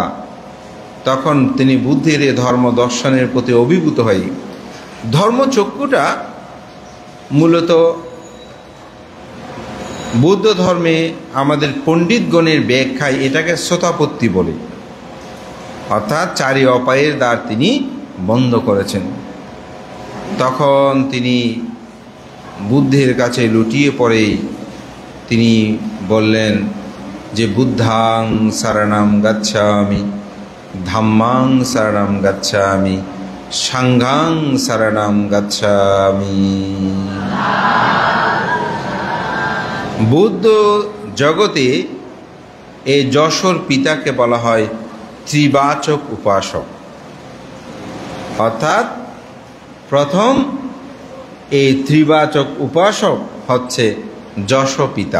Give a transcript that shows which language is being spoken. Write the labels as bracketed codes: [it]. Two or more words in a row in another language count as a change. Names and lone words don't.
[bn] তখন তিনি বুদ্ধির এ ধর্ম দর্শনের প্রতি অভিভূত হয়ে, ধর্মচক্ষুটা মূলত বৌদ্ধ ধর্মে আমাদের পণ্ডিতগণের ব্যাখ্যায় এটাকে শ্রোতাপত্তি বলে, অর্থাৎ চারি অপায়ের দ্বার তিনি বন্ধ করেছেন। তখন তিনি বুদ্ধের কাছে লুটিয়ে পড়ে তিনি বললেন যে [pi] বুদ্ধাং শরণং গচ্ছামি, ধাম্মাং শরণং গচ্ছামি, সাংঘাং শরণং গচ্ছামি। [bn] বুদ্ধ জগতে এই যশোর পিতাকে বলা হয় ত্রিবাচক উপাসক, অর্থাৎ প্রথম এই ত্রিবাচক উপাসক হচ্ছে যশ পিতা।